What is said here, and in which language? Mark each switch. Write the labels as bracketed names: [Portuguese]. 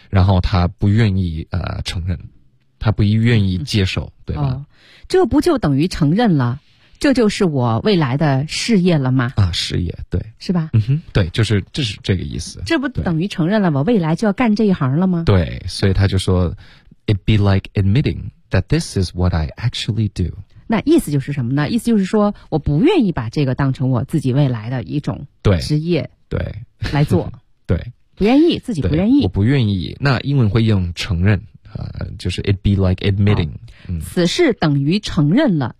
[Chinese] 然后他不愿意承认，他不愿意接受，嗯、对吧、哦？这不就等于承认了？这就是我未来的事业了吗？啊，事业，对，是吧？嗯哼，对，就是这是这个意思。这不等于承认了我未来就要干这一行了吗？对，所以他就说 [English] ，It be like admitting that this is what I actually do。 [Chinese] 那意思就是什么呢？意思就是说，我不愿意把这个当成我自己未来的一种职业，对，来做，对，不愿意，自己不愿意，我不愿意。那英文会用承认。就是 [English] it be like admitting、 [Chinese] 嗯、此事等于承认了、